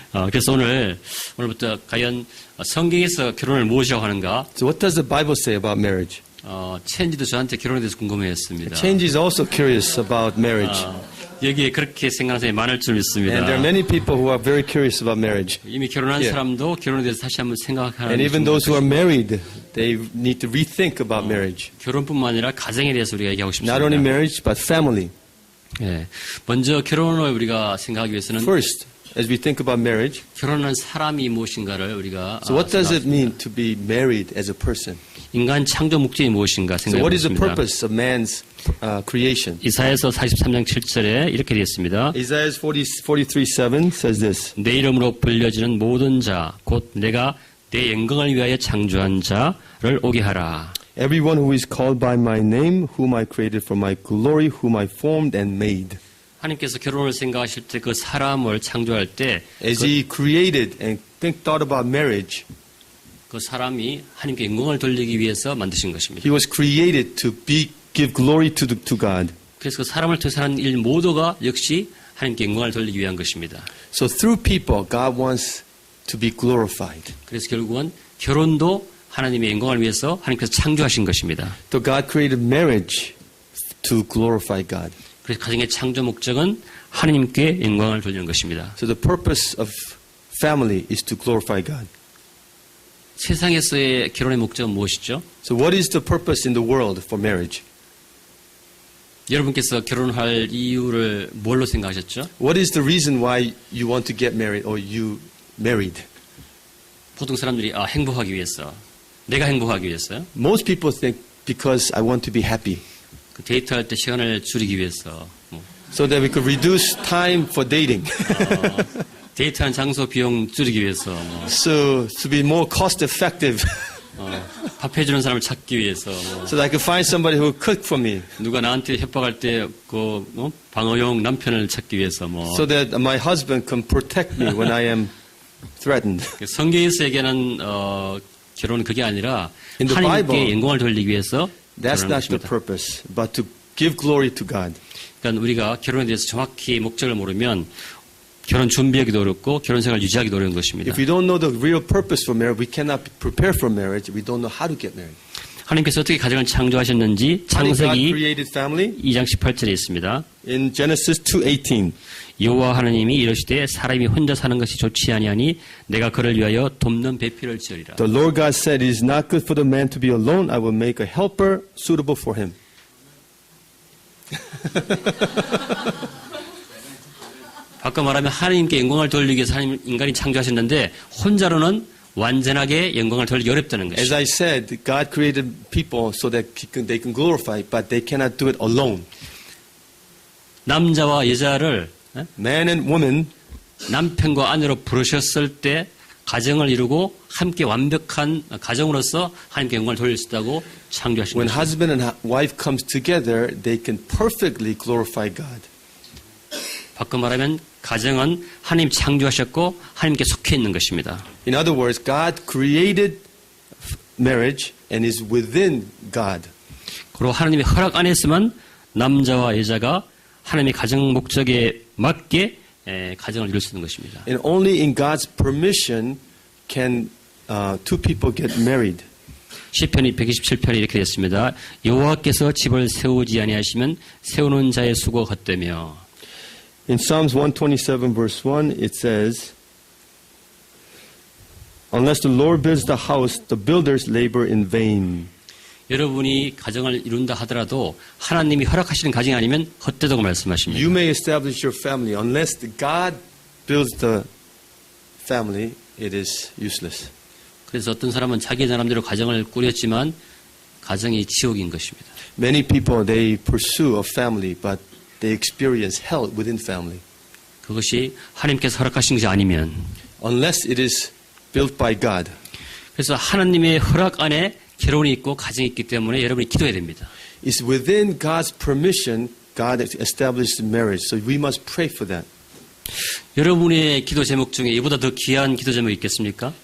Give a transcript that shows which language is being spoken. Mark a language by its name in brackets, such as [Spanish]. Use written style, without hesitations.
[Korean] 그래서 오늘부터 과연 성경에서 결혼을 무엇이라고 하는가? [English] So what does the Bible say about marriage? [Korean] 첸지도 저한테 결혼에 대해서 궁금해했습니다. [English] Change is also curious about marriage. [Korean] 여기에 그렇게 생각하는 사람이 많을 줄 믿습니다. [English] And there are many people who are very curious about marriage. [Korean] 이미 결혼한 사람도 결혼에 대해서 다시 한번 생각하는. [English] And even those who are married, they need to rethink about marriage. [Korean] 결혼뿐만 아니라 가정에 대해서 우리가 얘기하고 싶습니다. [English] Not only marriage, but family. [Korean] 예, 먼저 결혼을 우리가 생각하기 위해서는 [English] First, as we think about marriage, [Korean] 결혼한 사람이 무엇인가를 우리가 [English] so what does it mean to be married as a person? [Korean] 인간 창조 목적이 무엇인가 [English] So what is the [Korean] 생각해보겠습니다. [English] purpose of man's creation? [Korean] 이사야서 43장 7절에 이렇게 되어 있습니다. [English] Isaiah 43:7 says this. [Korean] 내 이름으로 불려지는 모든 자, 곧 내가 내 영광을 위하여 창조한 자를 오게 하라. [English] Everyone who is called by my name, whom I created for my glory, whom I formed and made. [Korean] 하나님께서 결혼을 생각하실 때 그 사람을 창조할 때 [English] As he created and thought about marriage, [Korean] 그 사람이 하나님께 영광을 돌리기 위해서 만드신 것입니다. [English] he was created to give glory to God. [Korean] 그래서 그 사람을 통해서 하는 일 모두가 역시 하나님께 영광을 돌리기 위한 것입니다. [English] So through people, God wants to be glorified. [Korean] 그래서 결국은 결혼도 하나님의 영광을 위해서 하나님께서 창조하신 것입니다. [English] So God created marriage to glorify God. [Korean] 그래서 가정의 창조 목적은 하나님께 영광을 돌리는 것입니다. [English] So the purpose of family is to glorify God. [Korean] 세상에서의 결혼의 목적은 무엇이죠? [English] So what is the purpose in the world for marriage? [Korean] 여러분께서 결혼할 이유를 뭘로 생각하셨죠? [English] What is the reason why you want to get married or you married? [Korean] 보통 사람들이 행복하기 위해서, 내가 행복하기 위해서요. [English] Most people think because I want to be happy. [Korean] 그 데이트할 때 시간을 줄이기 위해서, [English] So that we could reduce time for dating. [Korean] 데이트한 장소 비용 줄이기 위해서, [English] So to be more cost effective. [Korean] 밥 해주는 사람을 찾기 위해서, [English] So that I could find somebody who would cook for me. [Korean] 누가 나한테 협박할 때 그 방어용 남편을 찾기 위해서, [English] So that my husband can protect me when I am threatened. [Korean] 성경에서 얘기하는 결혼은 그게 아니라 [English] In the [Korean] 하나님께 [English] Bible, [Korean] 영광을 돌리기 위해서 [English] That's [Korean] 결혼하는 [English] not the [Korean] 것입니다. [English] purpose, but to give glory to God. [Korean] 그러니까 우리가 결혼에 대해서 정확히 목적을 모르면 결혼 준비하기도 어렵고 결혼 생활 유지하기도 어려운 것입니다. [English] If we don't know the real purpose for marriage, we cannot prepare for marriage. We don't know how to get married. [Korean] 하나님께서 어떻게 가정을 창조하셨는지 [English] How did God [Korean] 창세기 [English] created family? [Korean] 2장 18절에 있습니다. [English] In Genesis 2:18. [Korean] 여호와 하나님이 이르시되 사람이 혼자 사는 것이 좋지 아니하니 내가 그를 위하여 돕는 배필을 지으리라. [English] The Lord God said, "It is not good for the man to be alone. I will make a helper suitable for him." [Korean] 바꿔 말하면 하나님께 영광을 돌리기 위해서 하나님 인간이 창조하셨는데 혼자로는 완전하게 영광을 돌리기 어렵다는 [English] As [Korean] 것이죠. [English] I said, God created people so that they can glorify, but they cannot do it alone. [Korean] 남자와 여자를 [English] Man and woman, [Korean] 남편과 아내로 부르셨을 때 가정을 이루고 함께 완벽한 가정으로서 하나님께 영광을 돌릴 수 있다고 창조하신 [English] when [Korean] 것입니다. [English] husband and wife comes together, they can perfectly glorify God. [Korean] 바꿔 말하면 가정은 하나님 창조하셨고 하나님께 속해 있는 것입니다. [English] In other words, God created marriage and is within God. [Korean] 그리고 하나님의 허락 안에서만 남자와 여자가 하나님의 가정 목적에 맞게 가정을 이룰 수 있는 것입니다. [English] And only in God's permission can two people get married. [Korean] 시편이 127편에 이렇게 되었습니다. 여호와께서 집을 세우지 아니하시면 세우는 자의 수고가 헛되며. [English] In Psalms 127 verse 1, it says, "Unless the Lord builds the house, the builders labor in vain." [Korean] 여러분이 가정을 이룬다 하더라도 하나님이 허락하시는 가정이 아니면 헛되다고 말씀하십니다. [English] You may establish your family. Unless God builds the family, it is useless. [Korean] 그래서 어떤 사람은 자기 나름대로 가정을 꾸렸지만 가정이 지옥인 것입니다. [English] Many people, they pursue a family, but they experience hell within family. [Korean] 그것이 하나님께서 허락하신 것이 아니면 [English] Unless it is built by God. [Korean] 그래서 하나님의 허락 안에 결혼이 있고 가정이 있기 때문에 여러분이 기도해야 됩니다. [English] It's within God's permission, God established marriage. So we must pray for that. [Korean] 여러분의 기도 제목 중에 이보다 더 귀한 기도 제목이 있겠습니까?